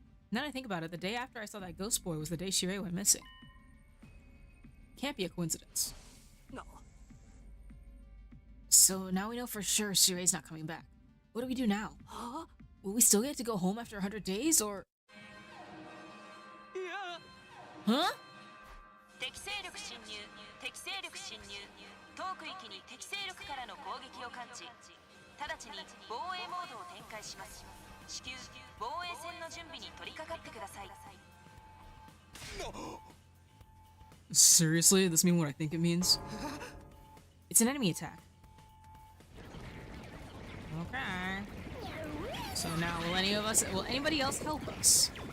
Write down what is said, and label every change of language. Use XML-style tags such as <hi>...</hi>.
<en>Now that I think about it, the day after I saw that ghost boy was the day Shirei went missing. Can't be a coincidence. No. So now we know for sure Shirei's not coming back. What do we do now? Huh? Will we still get to go home after 100 days, or...? Yeah. Huh?</en> <ja>敵勢力侵入敵勢力侵入当区域に敵勢力からの攻撃を感知直ちに防衛モードを展開します至急防衛戦の準備に取り掛かってください</ja> <en>Seriously? Does this mean what I think it means? It's an enemy attack. Okay. So now will anybody else help us?</en>